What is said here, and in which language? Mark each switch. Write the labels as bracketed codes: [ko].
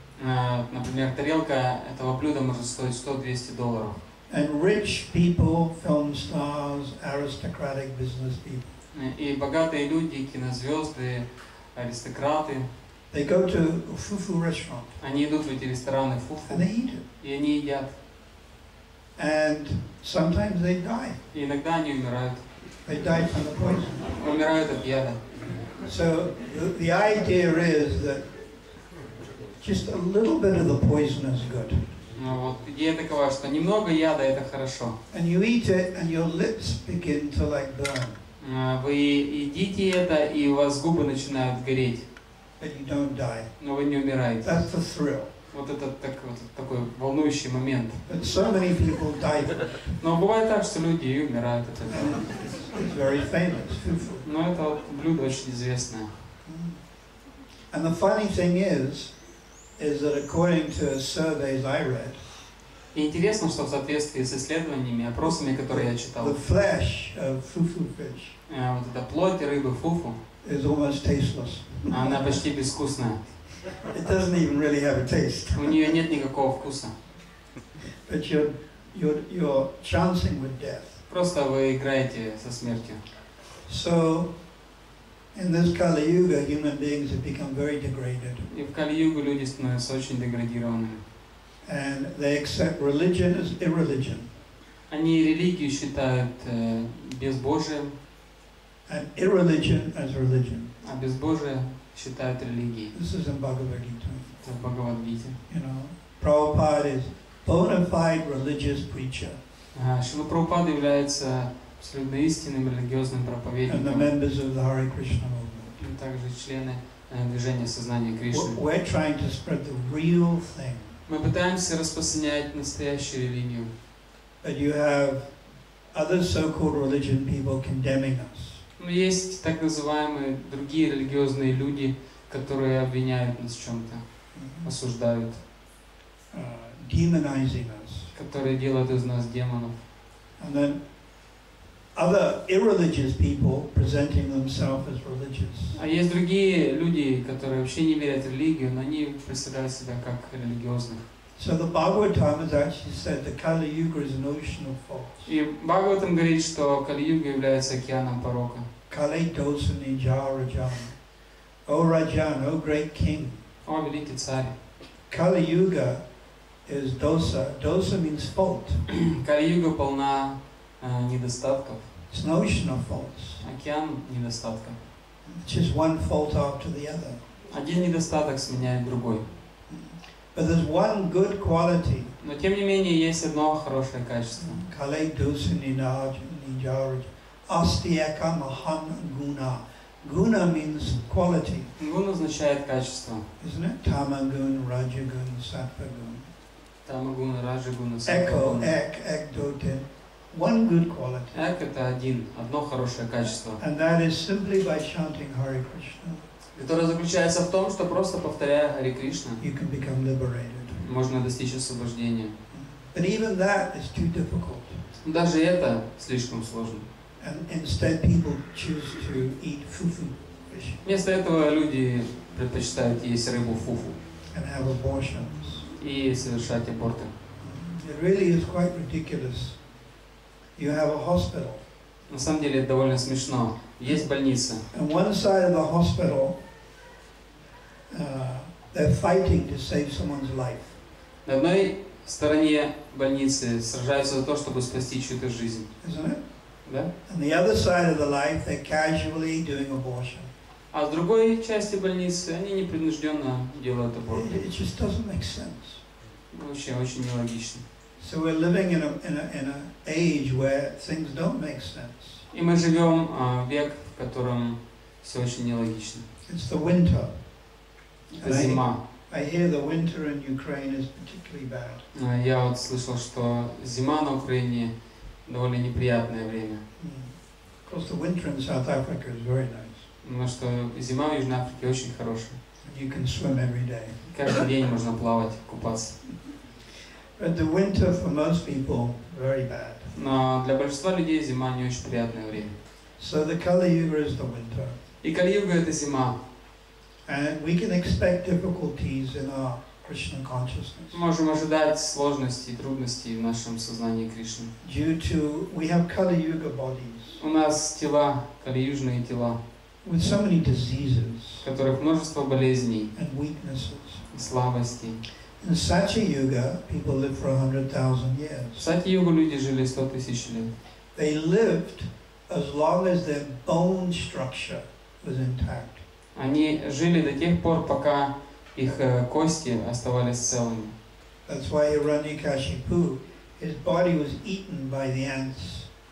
[ru] Например, тарелка этого блюда может стоить $100-200. [en] And rich people, film stars, aristocratic business people, [ru] И богатые люди, кинозвезды, аристократы, [en] they go to a fufu restaurant [ru] они идут в эти рестораны фуфу, [en] and they eat it. [ru] и они едят. [en] And sometimes they die. [ru] И иногда они умирают. [en] They die from the poison. [ru] Умирают от яда. [en] So the idea is that just a little bit of the poison is good. [ru] Ну, вот, идея такова, что немного яда это хорошо. [en] And you eat it and your lips begin to like burn. [ru] Вы едите это, и у вас губы начинают гореть, [en] But you don't die. [ru] но вы не умираете. [en] That's the thrill. [ru] Вот это такой волнующий момент. [en] But so many people die from it. [ru] Но бывает так, что люди и умирают от этого. [en] And it's very famous, fufu. [ru] Но это вот блюдо очень известное. [en] And the funny thing is that according to surveys I read, [ru] И интересно, что в соответствии с исследованиями, опросами, которые я читал, [en] the flesh of fufu fish [ru] вот эта плоть рыбы фуфу, [en] is almost tasteless. [ru] она почти безвкусная. [en] It doesn't even really have a taste. [ru] У нее нет никакого вкуса. [en] But you're chancing with death. [ru] Просто вы играете со смертью. [en] So, in this Kali Yuga, human beings have become very degraded. [ru] И в Кали-югу люди становятся очень деградированными. [en] And they accept religion as irreligion. [ru] Они религию считают безбожием, [en] And irreligion as religion. [ru] а безбожие считают религией. [en] This is in Bhagavad Gita. [ru] Это в Бхагавад-гите. [en] You know, Prabhupada is bona fide religious preacher. [ru] Шрила Прабхупада является абсолютно истинным религиозным [en] And the [ru] проповедником. [en] members of the Hare Krishna movement. [ru] И также члены движения сознания Кришны. [en] We're trying to spread the real thing. [ru] Мы пытаемся распространять настоящую религию. [en] But you have other so-called religion people condemning us. [ru] Но есть так называемые другие религиозные люди, которые обвиняют нас в чем-то, осуждают, [en] Demonizing us. [ru] которые делают из нас демонов. [en] And then other irreligious people presenting themselves as religious. [ru] А есть другие люди, которые вообще не верят в религию, но они представляют себя как религиозных. [en] So the Bhagavatam has actually said the Kali Yuga is an ocean of faults. [ru] И Бхагаватам говорит, что Кали-юга является океаном порока. [sa] Kali dosani jarajan. [en] O Rajan, O great king. [ru] О, великий царь. [en] Kali Yuga is dosa. Dosa means fault. [ru] Кали-юга полна недостатков. [en] It's an ocean of faults. [ru] Океан недостатков. [en] It's just one fault after the other. [ru] Один недостаток сменяет другой. [en] But there's one good quality. [ru] Но тем не менее есть одно хорошее качество. [sa] Kali dosani jarajan. Astyaka mahan guna. [en] Guna means quality. [ru] Гун означает качество. [en] Isn't it? [sa] Tamagun, Rajagun, Sattvagun. [ru] Тамагун, Раджагун, Echo, Саттвагун. [en] ek doten. One good quality. [ru] Эк — это одно хорошее качество, [en] And that is simply by chanting Hare Krishna, [ru] которое заключается в том, что просто повторяя Харе Кришна, [en] you can become liberated. [ru] можно достичь освобождения. [en] But even that is too difficult. [ru] Даже это слишком сложно. [en] And instead people choose to eat fufu fish [ru] Вместо этого люди предпочитают есть рыбу фуфу [en] and have abortions. [ru] и совершать аборты. [en] It really is quite ridiculous. You have a hospital. [ru] На самом деле это довольно смешно. Есть больница. [en] On one side of the hospital, they're fighting to save someone's life. [ru] На одной стороне больницы сражаются за то, чтобы спасти чью-то жизнь. [en] Isn't it? [ru] Да? [en] On the other side of the life, they're casually doing abortion. [ru] А с другой части больницы они непринужденно делают аборты. [en] It just doesn't make sense. [ru] Вообще очень нелогично. [en] So we're living in an age where things don't make sense. [ru] И мы живем в век, в котором все очень нелогично. [en] It's the winter. [ru] Это зима. [en] I hear the winter in Ukraine is particularly bad. [ru] Я вот слышал, что зима на Украине довольно неприятное время. [en] Of course, the winter in South Africa is very nice. [ru] Потому что зима в Южной Африке очень хорошая. [en] And you can swim every day. [ru] Каждый день можно плавать, купаться. [en] But the winter for most people very bad. [ru] Но для большинства людей зима не очень приятное время. [en] So the Kali Yuga is the winter. [ru] И Кали-юга — это зима. [en] And we can expect difficulties in our Krishna consciousness. [ru] Мы можем ожидать сложностей, трудностей в нашем сознании Кришны. [en] Due to, we have Kali Yuga bodies [ru] У нас тела, кали-южные тела, [en] with so many diseases [ru] в которых множество болезней, [en] and weaknesses. [ru] слабостей. [en] In Satya Yuga, people lived for 100,000 years. [ru] В Сати-югу люди жили 100 тысяч лет. [en] They lived as long as their bone structure was intact. [ru] Они жили до тех пор, пока их кости оставались целыми. [en] That's why Hiranyakashipu, his body was eaten by the ants.